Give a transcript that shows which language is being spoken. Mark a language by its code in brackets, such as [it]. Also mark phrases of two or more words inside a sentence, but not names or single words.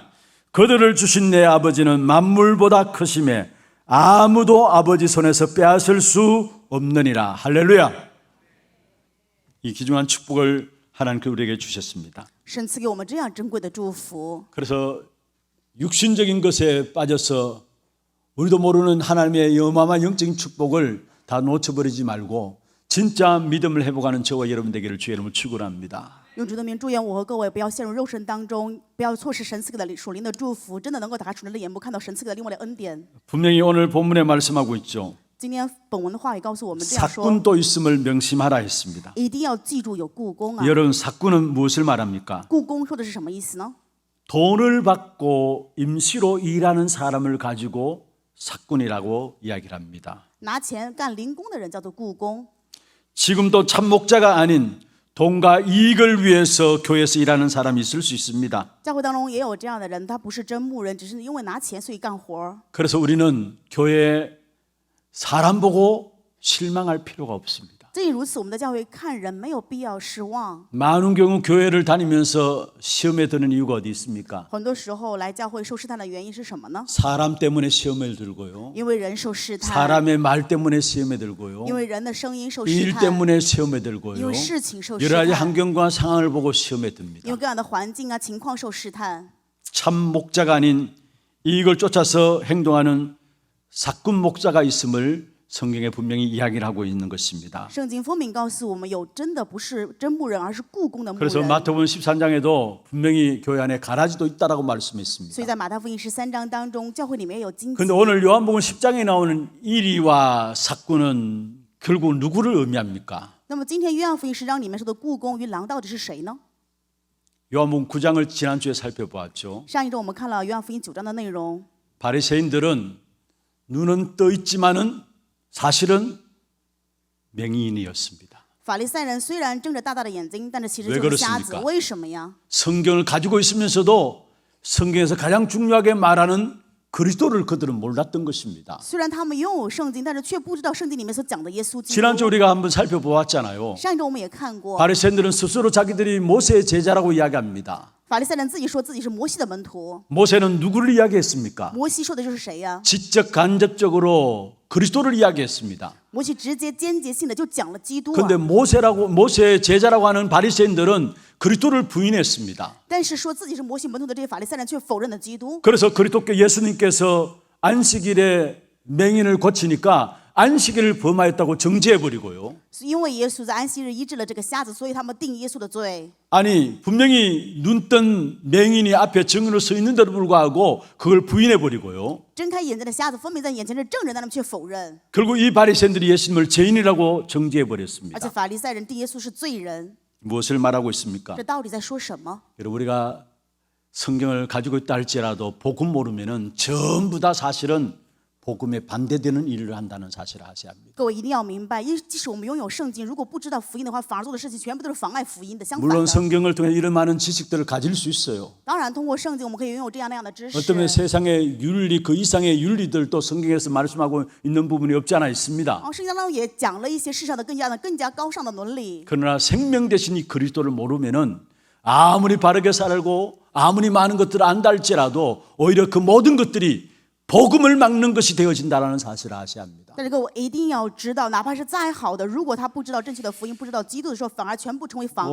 [ko] 그들을 주신 내 아버지는 만물보다 크심에 아무도 아버지 손에서 빼앗을 수 없느니라. 할렐루야. 이 귀중한 축복을 하나님께 우리에게 주셨습니다. [zh] 神赐给我们这样珍贵的祝福， [ko] 그래서 육신적인 것에 빠져서 우리도 모르는 하나님의 어마어마한 영적인 축복을 다 놓쳐버리지 말고 진짜 믿음을 회복하는 저와 여러분 되기를 주의 이름으로 축원합니다. [zh] 用主的名祝愿我和各位不要陷入肉身当中，不要错失神赐给的属灵的祝福，真的能够打开属灵的眼目，看到神赐给的另外的恩典。 [ko] 분명히 오늘 본문에 말씀하고 있죠. [zh] 今天本文的话语告诉我们这样说： [ko] 사꾼도 있음을 명심하라 했습니다. [zh] 一定要记住有雇工啊！ [ko] 여러분 사꾼은 무엇을 말합니까? [zh] 雇工说的是什么意思呢？ [ko] 돈을 받고 임시로 일하는 사람을 가지고 사꾼이라고 이야기를 합니다. [zh] 拿钱干零工的人叫做雇工。 [ko] 지금도 참 목자가 아닌 돈과 이익을 위해서 교회에서 일하는 사람이 있을 수 있습니다. [zh] 教会当中也有这样的人，他不是真牧人，只是因为拿钱所以干活。 [ko] 그래서 우리는 교회에 사람 보고 실망할 필요가 없습니다. [zh] 正因如此，我们的教会看人没有必要失望。 [ko] 많은 경우 교회를 다니면서 시험에 드는 이유가 어디 있습니까? [zh] 很多时候来教会受试探的原因是什么呢？ [ko] 사람 때문에 시험을 들고요. [zh] 因为人受试探， [ko] 사람의 말 때문에 시험에 들고요. [zh] 因为人的声音受试 [ko] 일 [zh] 探， [ko] 때문에 시험에 [zh] 因 [ko] 들고요. [zh] 为事情受试 [ko] 여러 가지 [zh] 探， [ko] 환경과 상황을 보고 시험에 [zh] 因 [ko] 듭니다. [zh] 为各样的环境啊、情况受试探。 [ko] 참 목자가 아닌 이익을 쫓아서 행동하는 사꾼 목자가 있음을 성경에 분명히 이야기를 하고 있는 것입니다. [zh] 圣经分明告诉我们，有真的不是真牧人，而是雇工的牧 [ko] 그래서 [zh] 人。 [ko] 마태복음 13장에도 분명히 교회 안에 가라지도 있다라고 [zh] 所以 [ko] 말씀했습니다. [zh] 在马太福音13章当中，教会里面也有荆棘 [ko] 그런데 。 오늘 요한복음 10장에 나오는 이리와 사꾼은 결국 누구를 의미합니까? [zh] 那么今天约翰福音10章里面说的雇工与狼到底是谁呢？ [ko] 요한복음 9장을 지난주에 살펴보았죠. [zh] 上一周我们看了约翰福音9章的内容， [ko] 바리새인들은 눈은 떠 있지만은 사실은 맹인이었습니다. [zh] 法利赛人虽然睁着大大的眼睛，但是其实 [ko] 왜 [zh] 就是瞎子。 [ko] 그렇습니까? [zh] 为什么呀？ [ko] 성경을 가지고 있으면서도 성경에서 가장 중요하게 말하는 그리스도를 그들은 몰랐던 것입니다. [zh] 虽然他们拥有圣经，但是却不知道圣经里面所讲的耶稣基 [ko] 지난주 [zh] 督。 [ko] 우리가 한번 살펴보았잖아요. [zh] 上一周我们也看过， [ko] 바리새인들은 스스로 자기들이 모세의 제자라고 이야기합니다. [zh] 法利赛人自己说自己是摩西的门徒。 [ko] 모세는 누구를 이야기했습니까? [zh] 摩西说的就是谁呀？ [ko] 직접 간접적으로 그리스도를 이야기했습니다. [zh] 摩西直接间接性的就讲了基督啊。 [ko] 그런데 모세의 제자라고 하는 바리새인들은 그리스도를 부인했습니다. [zh] 但是说自己是摩西门徒的这些法利赛人却否认了基督。 [ko] 그래서 그리스도께 예수님께서 안식일에 맹인을 고치니까 안식일을 범하였다고 정죄해버리고요. [zh] 因为耶稣在安息日医治了这个瞎子，所以他们定耶稣的罪。 [ko] 아니 분명히 눈뜬 맹인이 앞에 증인으로 서 있는데도 불구하고 그걸 부인해버리고요. [zh] 睁开眼睛的瞎子分明在眼前是证人，但他们却否认。 [ko] 결국 이 바리새인들이 예수님을 죄인이라고 [zh] 而且 [ko] 정죄해버렸습니다. [zh] 法利赛人定耶稣是罪人， [ko] 무엇을 말하고 있습니까? [zh] 这到底在说什么？ [ko] 여러분 우리가 성경을 가지고 있다 할지라도 복음 모르면은 전부 다 사실은 복음에 반대되는 일을 한다는 사실을 아셔야 합니다. [zh] 各位一定要明白，即使我们拥有圣经，如果不知道福音的话，反而做的事情全部都是妨碍福音的，相反 [ko] 물론 [zh] 的。 [ko] 성경을 통해 이런 많은 지식들을 가질 수 있어요. [zh] 当然，通过圣经，我们可以拥有这样那样的知识。 [ko] 어쩌면 세상의 윤리 그 이상의 윤리들도 성경에서 말씀하고 있는 부분이 없지 않아 있습니다. [zh] 圣经当中也讲了一些世上的更加高尚的伦理。 [ko] 그러나 생명 대신 이 그리스도를 모르면은 아무리 바르게 살고 아무리 많은 것들을 안다 할지라도 오히려 그 모든 것들이 복음을 막는 것이 되어진다는 사실을 아셔야 합니다. [zh] 但是各位一定要知道，哪怕是再好的，如果他不知道正确的福音，不知道基督的时候，反而全部成为妨碍